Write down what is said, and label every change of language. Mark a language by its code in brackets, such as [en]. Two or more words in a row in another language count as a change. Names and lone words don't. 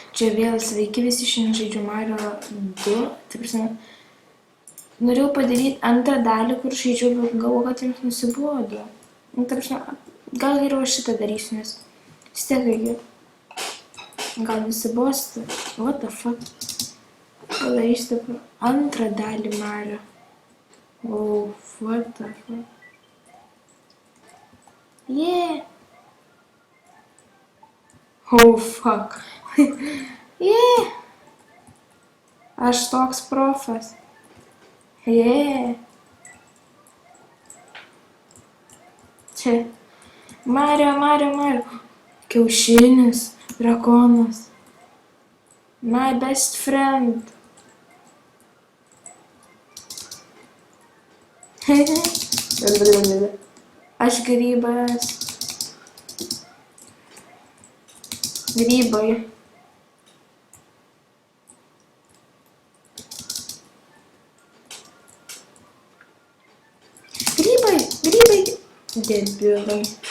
[lt] Čia vėl sveiki visi, šiandien žaidžiu Mario 2. Tai prasme, norėjau padaryti antrą dalį, kur žaidžiu, bet galvoju, kad jums nusibodo. Tai prasme, gal geriau aš šitą darysiu, nes vis tiek reikia. Gal nusibosti. [en] What the fuck? [lt] Padarysiu antrą dalį Mario. [en] Oh, what the fuck? Yeah! Oh, fuck. Yeah! [lt] Aš toks profas. Yeah! Čia. Mario. Kiaušinis, drakonas. [en] My best friend. [lt] Aš grybas. Grybai. Debilai.